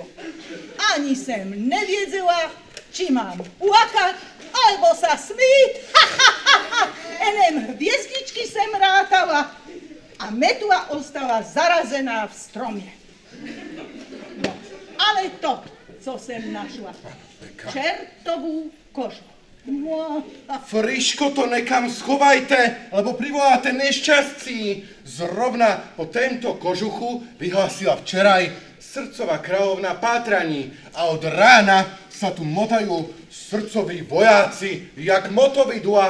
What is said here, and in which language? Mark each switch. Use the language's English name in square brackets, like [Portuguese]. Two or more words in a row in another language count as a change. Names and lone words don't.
[Czech] Ani jsem nevěděla, či mám plakat, alebo sa smít. Enem hvězdičky jsem rátala a metla ostala zarazená v stromě. No, ale to, co jsem našla, čertovú kožu. Friško, to nekam schovajte, lebo privoláte nešťastí. Zrovna po tento kožuchu vyhlásila včeraj srdcová kráľovna pátraní a od rána sa tu motajú srdcoví vojáci, jak motovidla.